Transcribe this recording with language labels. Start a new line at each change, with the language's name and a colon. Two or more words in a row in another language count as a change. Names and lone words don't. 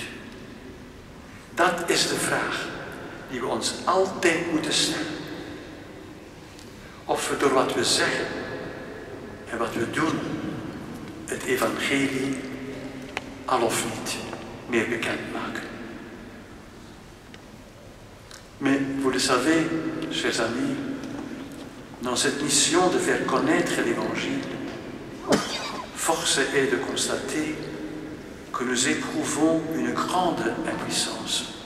Dutch: Dat is de vraag die we ons altijd moeten stellen. Of we door wat we zeggen en wat we doen het evangelie al of niet meer bekend maken.
French: Mais vous le savez, chers amis, dans cette mission de faire connaître l'Évangile, force est de constater que nous éprouvons une grande impuissance.